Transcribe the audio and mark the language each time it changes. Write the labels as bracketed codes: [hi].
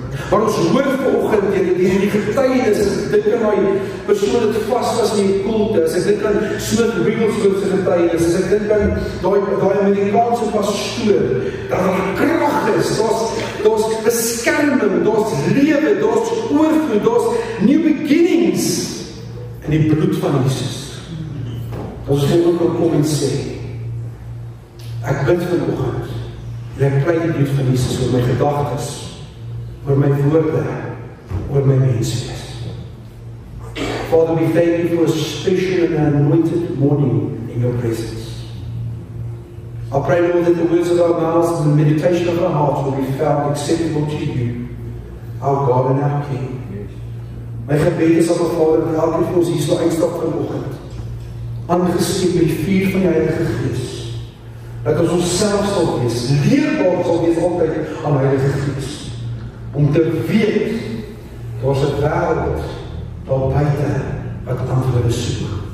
[af] Maar ons hoor vanoggend die getuienis, as ek dink aan die persoon wat vast was in die kulte, as ek dink aan Smith Wigglesworth se getuienis, as ek dink aan daai Amerikaanse pastoor, dat daar krag is, daar's beskerming, daar's lewe, daar's oorvloed, daar's [en] new beginnings [af] in die bloed van Jesus. Ons wil ook kom en sê, ek bid vanoggend, en ek pleit die bloed van Jesus oor my gedagtes, oor my woorde, oor my menswees. [en] Father, we thank you for a special and anointed morning in your presence. I pray, Lord, that the words of our mouths and the meditation of our hearts will be found acceptable to you, our God and our King. [af] My gebed is, Abba Vader, dat elke van ons hier so uitstap vanoggend, aangesteek met die vuur van die Heilige Gees, dat ons onsself sal wees, leerbaar sal wees altyd aan die Heilige Gees, om te weet, daar's 'n wêreld daar buite wat antwoorde soek.